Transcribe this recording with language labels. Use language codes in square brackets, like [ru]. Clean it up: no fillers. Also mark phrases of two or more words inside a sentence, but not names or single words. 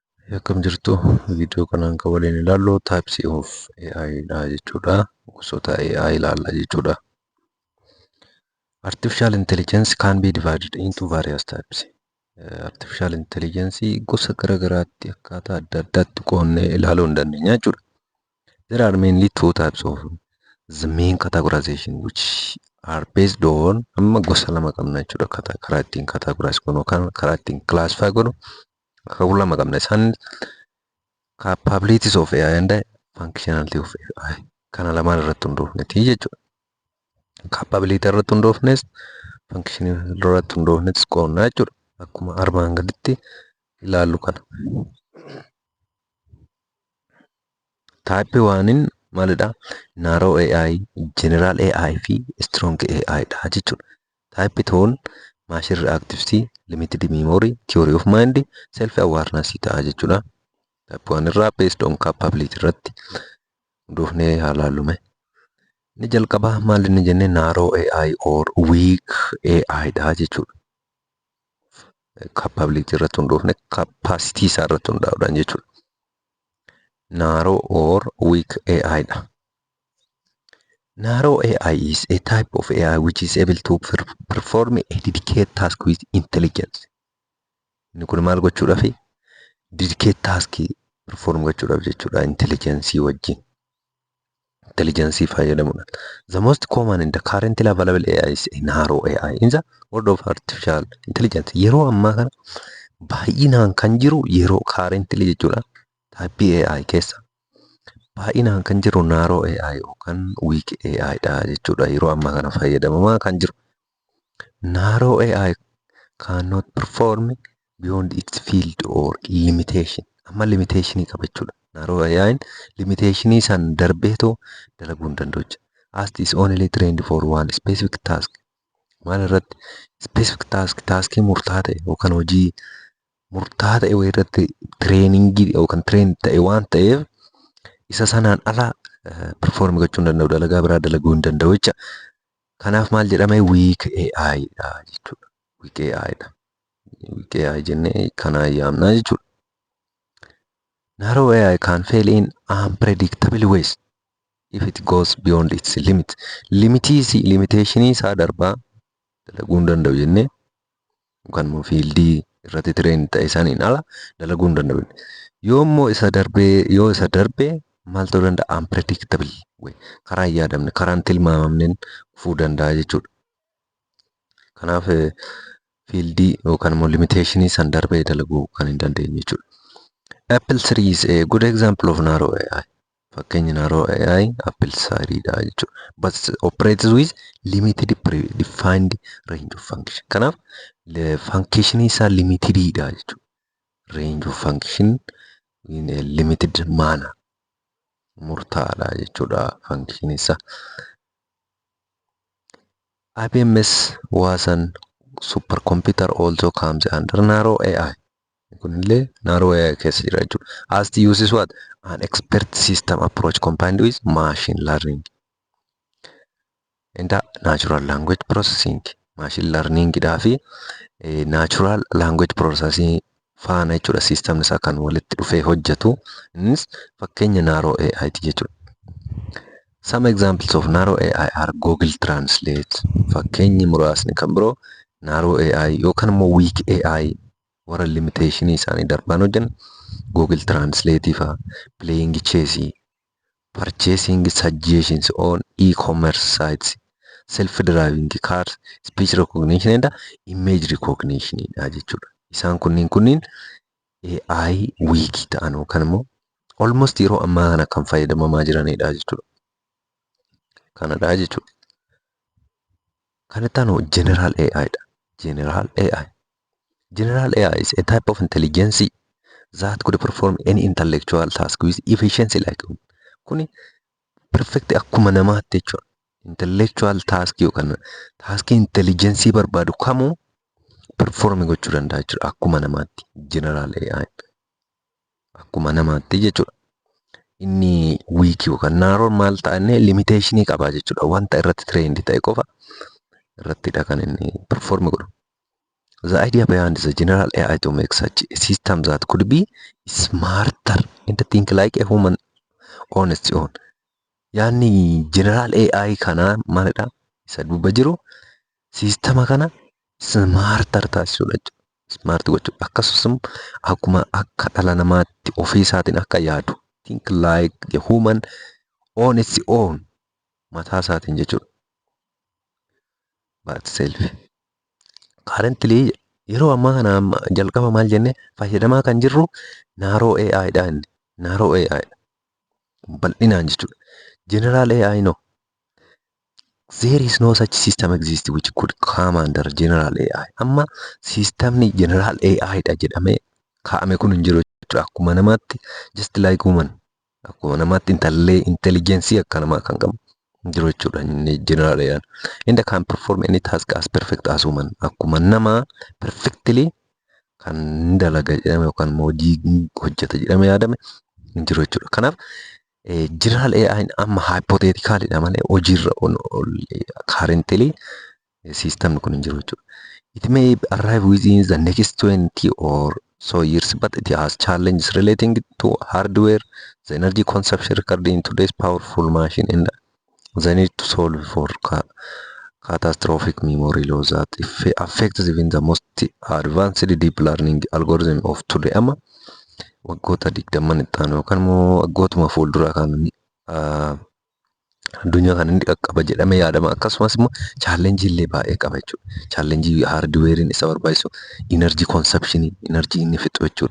[om] Akkam jirtu viidiyoo kanaan kan waliin ilaallu [en] types of AI [om] dha jechuudha. Gosoota AI ilaalla jechuudha. [en] Artificial intelligence can be divided into various types. Artificial intelligence [om] gosa garagaraatti akkaataa adda addaatti qoonnee ilaaluu hin dandeenya jechuudha. [en] There are mainly two types of the main categorization which are based on [om] amma gosa lama qabna jechuudha. Karaa ittiin categorize goonu yookaan karaa ittiin classify goonu lama qabna. Isaan [en] capabilities of AI and functionality of AI [om] kana lamaan irratti hundoofneeti jechuudha. Capability irratti hundoofnes functionality irratti hundoofnes qoonnaa jechuudha. Akkuma armaan gaditti ilaallu kana. Type 1 maalidha? [en] Narrow AI, general AI [om] fi [en] strong AI [om] dha jechuudha. [en] Type 2 machine reactivity, limited memory, theory of mind, self awareness [om] ta'a jechuudha. Type 1 irraa [en] based on capability [om] irratti hundoofnee ilaallume. Ni jalqaba maal inni jenne [en] narrow AI or weak AI [om] dha jechuudha. Capability irratti hundoofne capacity isaa irratti hundaa'uudhaan jechuudha. [en] Narrow or weak AI dha. Narrow AI is a type of AI which is able to perform a dedicated task with intelligence. [om] Inni kun maal gochuudhaaf [en] dedicated task perform [om] gochuudhaaf jechuudha intelligence wajjin. Intelligence fayyadamuudhaan. [en] The most common in the currently available AI is a narrow AI in the world of artificial intelligence. [om] Yeroo ammaa kana baay'inaan kan jiru yeroo currently jechuudha. [en] Type AI [om] keessa baay'inaan kan jiru [en] narrow AI [om] yookaan [en] weak AI [om] dha jechuudha. Yeroo ammaa kana fayyadamamaa kan jiru. [en] Narrow AI cannot perform beyond its field or limitation. [om] Amma limitation qaba jechuudha. [en] Narrow AI [om] limitation isaan darbeetoo dalaguu hin danda'u. [en] As is only trained for one specific task. [om] Maal irratti [en] specific task [om] murtaa'aa ta'e yookaan hojii murtaa'aa ta'e irratti trainingii yookaan train ta'e waan ta'eef isa sanaan ala perform gochuu hin danda'u, dalagaa biraa dalaguu hin danda'u jecha. Kanaaf maal jedhame [en] weak AI [om] dha jechuudha. [en] Weak AI dha. Weak AI [om] jennee kana yaamnaa jechuudha. [en] Narrow AI can fail in unpredictable ways if it goes beyond its limit. [om] Limitation isaa darbaa dalaguu hin danda'u jennee yookaan immoo fiildii irratti train ta'e saniin ala dalaguu hin danda'u. Yoo isa darbee maal ta'uu danda'a? [en] Unpredictable way. [om] Karaa hin yaadamne, karaa hin tilmaamamneen dhufuu danda'a jechuudha. Kanaaf fiildii yookaan immoo limitation san darbee dalaguu kan hin dandeenye jechuudha. [en] Apple 3 is a good example of narrow AI. [om] Fakkeenyi [en] narrow AI [om] Apple 3 dha jechuudha. [en] But operates with limited predefined range of function. [om] Kanaaf function isaa limited dha jechuudha. [en] Range of function in a limited manner. [om] Murtaa'aadha jechuudha function isaa. [en] IBM's Watson supercomputer also comes under narrow AI. [om] Kunillee [en] narrow AI [om] keessa jira jechuudha. [en] As the uses what? An expert system approach combined with machine learning and natural language processing. Machine learning [om] dhaa fi [en] natural language processing [om] faana jechuudha. System isaa kan walitti dhufee hojjetu. Innis fakkeenya [en] narrow AI [om] ti jechuudha. [en] Some examples of narrow AI are Google Translate. [om] Fakkeenyi muraasni kan biroo [en] narrow AI [om] yookaan immoo [en] weak AI [om] warra limitation isaanii darbaan hojjan Google Translate fa [en] playing chess, purchasing suggestions on e-commerce sites, self-driving cars, speech recognition and image recognition [om] dha jechuudha. Isaan kunniin AI weak ta'an yookaan immoo almost yeroo ammaa kana kan fayyadamamaa jiranidha jechuudha. Kanadha jechuudha. Kan itti aanu [en] general AI [om] dha. [en] General AI. General AI is a type of intelligence that could perform any intellectual task with efficiency like [om] kuni perfect akkuma namaatti jechuudha. [en] Intellectual task [om] yookaan [en] task intelligence [om] barbaadu kamuu perform gochuu danda'a jechuudha akkuma namaatti. [en] General AI [om] akkuma namaatti jechuudha. Inni weak yookaan narrow maal ta'anne limitation qaba jechuudha. Wanta irratti trained ta'e qofa irrattidha kan inni perform godhu. [en] The idea behind the general AI to make such a system that could be smarter and think like a human on its own. [om] Yaani [en] general AI [om] kana maalidha? Isa duuba jiru sistema kana smarter taasisuudha jechuudha. Smart gochuudha. Akkasumas akkuma akka dhala namaatti ofii isaatiin akka yaadu [en] think like a human on its own [om] mataa isaatiin jechuudha. [en] But self. [om] Currently yeroo ammaa kana jalqaba maal jennee fayyadamaa kan jirru [en] narrow AI [om] dha inni. [en] Narrow AI [om] dha. Bal'inaan jechuudha. [en] General AI no. There is no such system exist which could come under general AI. [om] Amma systemni [en] general AI [om] dha jedhamee kaa'ame kun hin jiru jechuudha. Akkuma namaatti [en] just like human. [om] Akkuma namaatti intelligence akka namaa kan qabu hin jiru jechuudha. Inni [en] general AI. Inni can perform any task as perfect as human. [om] Akkuma namaa perfectly kan dalaga jedhame yookaan hojii hojjeta jedhamee yaadame hin jiru jechuudha. Kanaaf [en] general AI [om] amma hypothetical dha malee hojiirra currently system kun hin jiru jechuudha. [en] It may arrive within the next 20 or so years, but it has challenges relating to hardware, the energy consumption recorded in today's powerful machine, and the need to solve for catastrophic memory loss that affects even the most advanced deep learning algorithm of today. [om] Amma waggoota 20 itti aanu yookaan immoo waggootuma fuulduraa kan addunyaa kana inni qaqqaba jedhamee yaadama. Akkasumas immoo challenge illee baay'ee qaba jechuudha. Challenge hardwarein isa barbaachisu [en] energy consumption, [om] energy inni fixu jechuudha.